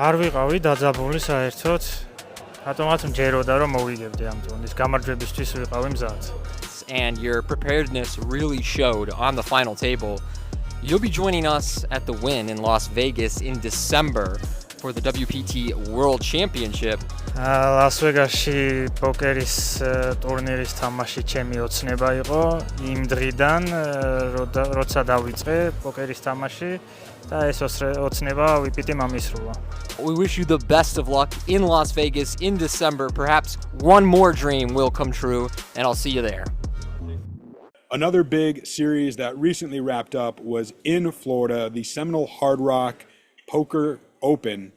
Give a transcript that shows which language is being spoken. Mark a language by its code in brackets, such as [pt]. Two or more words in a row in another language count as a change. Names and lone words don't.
[en] And your preparedness really showed on the final table. You'll be joining us at the Wynn in Las Vegas in December for the WPT World Championship. [ka] Las Vegas-ში პოკერის ტურნირის თამაში ჩემი ოცნება იყო იმ დღიდან როცა დავიწყე პოკერის თამაში და ეს ოცნება WPT მომისრულა. [en] We wish you the best of luck in Las Vegas in December. Perhaps one more dream will come true, and I'll see you there. Another big series that recently wrapped up was in Florida, the Seminole Hard Rock Poker Open.